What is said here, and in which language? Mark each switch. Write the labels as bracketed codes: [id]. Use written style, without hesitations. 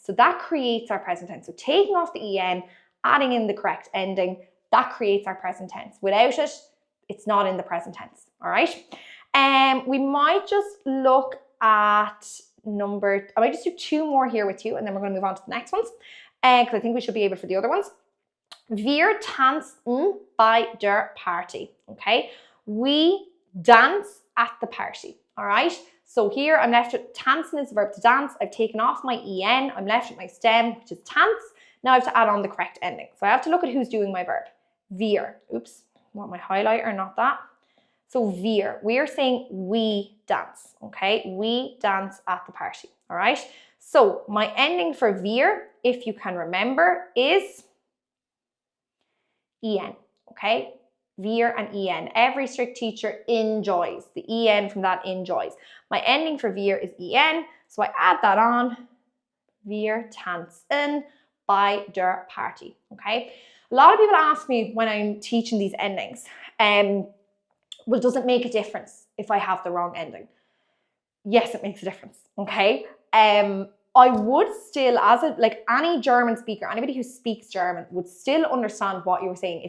[en] So that creates our present tense. So taking off the en, adding in the correct ending, that creates our present tense. Without it, it's not in the present tense. All right. We might just look at I might just do 2 more here with you, and then we're going to move on to the next ones, because I think we should be able for the other ones. [de] Wir tanzen bei der Party. [en] Okay, we dance at the party. All right, so here I'm left with tanzen is the verb to dance. I've taken off my en. I'm left with my stem, which is tanz. Now I have to add on the correct ending. So I have to look at who's doing my verb. Wir. Oops, I want my highlighter, not that. So we're saying we dance, okay? We dance at the party, all right? So my ending for wir, if you can remember, is en, okay? wir and en. Every strict teacher enjoys. The en from that enjoys. My ending for wir is en, so I add that on. [de] Wir tanzen bei der Party, okay? [en] A lot of people ask me when I'm teaching these endings, well, does it make a difference if I have the wrong ending? Yes, it makes a difference, okay? I would still, like any German speaker, anybody who speaks German would still understand what you were saying.